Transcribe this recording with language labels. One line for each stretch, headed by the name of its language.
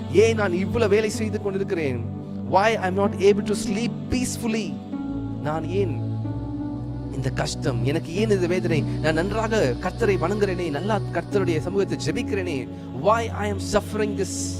Tamil: ஏன் நான் இவ்வளவு வேலை செய்து கொண்டிருக்கிறேன்?
English: Why I am not able to sleep peacefully?
Tamil: நான் ஏன் இந்த கஷ்டம், எனக்கு ஏன் இந்த வேதனை? நான் நன்றாக கர்த்தரை வணங்குறேனே, நல்லா கர்த்தருடைய சமூகத்தை ஜெபிக்கிறேனே.
English: Why I am suffering this?